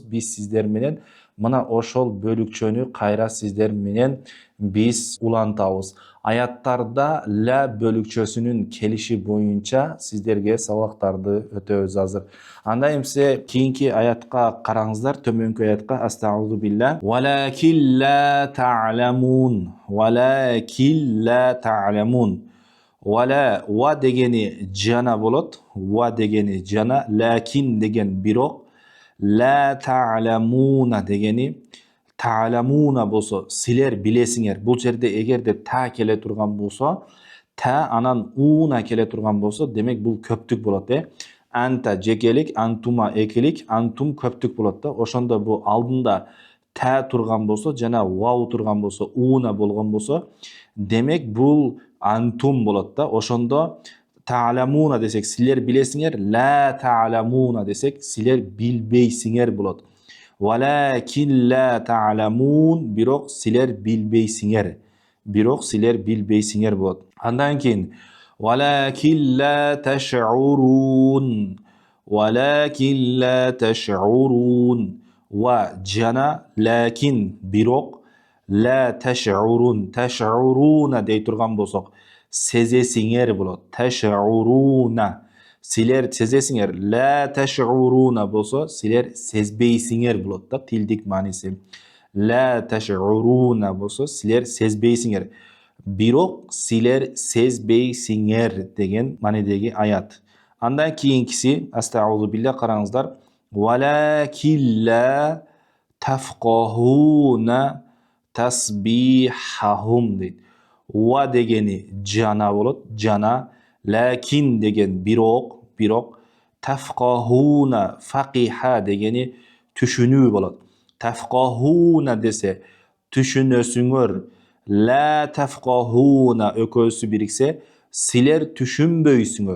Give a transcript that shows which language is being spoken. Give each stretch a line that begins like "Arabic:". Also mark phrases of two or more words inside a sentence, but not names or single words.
Kyrgyz: Биз сиздер менен мына ошол бөлүкчөнү кайра сиздер менен биз улантабыз. Аяттарда ла бөлүкчөсүнүн келиши боюнча сиздерге сабактарды өтөбүз азыр. Анда эмсе кийинки аятка караңыздар, төмөнкү аятка.
Arabic: أستغفر الله ولكن لا تعلمون. ولكن لا تعلمون.
Kyrgyz: Ва дегени жана болот. Ва дегени жана, лакин деген бирок,
Arabic: لا تعلمون
Kyrgyz: дегени Ta'lamuna болсо, силер билесиңер. Бул жерде эгерде та келе турган болсо, та анан уна келе турган болсо, демек бул көптүк болот, Анта жекелик, антума экилик, антум көптүк болот да. Ошондо бул алдында та турган болсо жана вау турган болсо, уна болгон болсо, демек бул антум болот да. Ошондо ta'lamuna десек, силер билесиңер,
Arabic: لا تعلمون
Kyrgyz: десек, силер билбейсиңер болот.
Arabic: ولكن لا تعلمون,
Kyrgyz: бирок силер билбейсиңер. Бирок силер билбейсиңер болот. Андан кийин
Arabic: ولكن لا تشعرون. ولكن لا تشعرون.
Kyrgyz: Ва жана лакин бирок
Arabic: لا تشعرون.
Kyrgyz: Таш'уруна дей турган болсок, сезесиңер болот. Таш'уруна. Силер сезесиңер.
Arabic: لا تشعرون
Kyrgyz: болсо, силер сезбейсиңер болот да, тилдик мааниси.
Arabic: لا تشعرون
Kyrgyz: болсо, силер сезбейсиңер. Бирок силер сезбейсиңер деген маанидеги аят. Андан кийинкиси,
Arabic: أستغفر الله,
Kyrgyz: караңыздар.
Arabic: ولكن لا تفقهون تسبيحهم дейт.
Kyrgyz: Ва дегени жана болот, жана. Лакин деген бирок, тафкахуна, факиха дегени түшүнүү болот. Тафкахуна десе түшүнөсүңөр,
Arabic: لا تفقهون
Kyrgyz: экөөсү бириксе, силер түшүнбөйсүңөр.